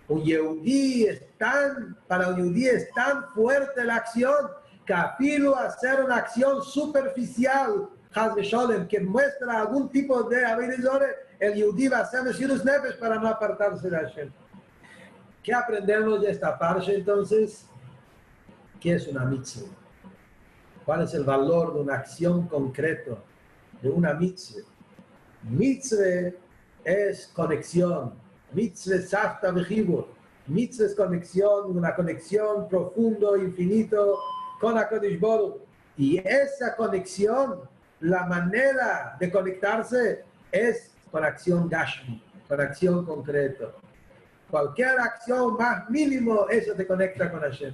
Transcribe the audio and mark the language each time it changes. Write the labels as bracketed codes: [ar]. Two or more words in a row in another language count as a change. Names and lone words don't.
[es] Para un Yehudí es tan fuerte la acción, que afilo hacer una acción superficial, [he] חס ושלום, [es] que muestra algún tipo de [he] עבודה זרה, [es] el Yehudí va a hacer [he] מסירות נפש [es] para no apartarse de Hashem. ¿Qué aprendemos de esta parsha entonces? ¿Qué es una mitzvah? ¿Cuál es el valor de una acción concreta, de una mitzvah? Mitzvah es conexión. [he] מצוה צוותא וחיבור. [es] Mitzvah es conexión, una conexión profundo, infinito con [he] הקדוש ברוך הוא. [es] Y esa conexión, la manera de conectarse es con acción gashmi, con acción concreta. Cualquier acción más mínimo, eso te conecta con Hashem.